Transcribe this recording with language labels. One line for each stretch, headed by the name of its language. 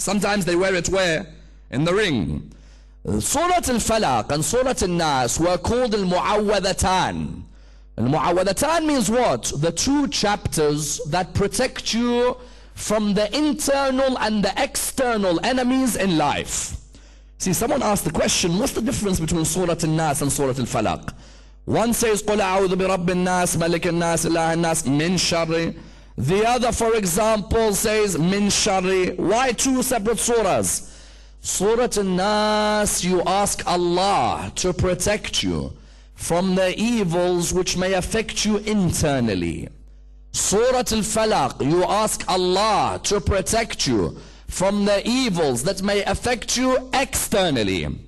English: Sometimes they wear it where? In the ring. Surah Al-Falaq and Surah An-Nas were called Al-Mu'awwadhatan. Al-Mu'awwadhatan means what? The 2 chapters that protect you from the internal and the external enemies in life. See, someone asked the question, what's the difference between Surah An-Nas and Surah Al-Falaq? One says,
Arabic: قُلْ أَعُوذُ بِرَبِّ النَّاسِ مَلِكِ النَّاسِ إِلَهِ النَّاسِ مِنْ شَرِّ.
English: The other, for example, says,
Arabic: مِنْ شَرِّ.
English: Why 2 separate surahs? Surah An-Nas, you ask Allah to protect you from the evils which may affect you internally. Surah Al-Falaq, you ask Allah to protect you from the evils that may affect you externally.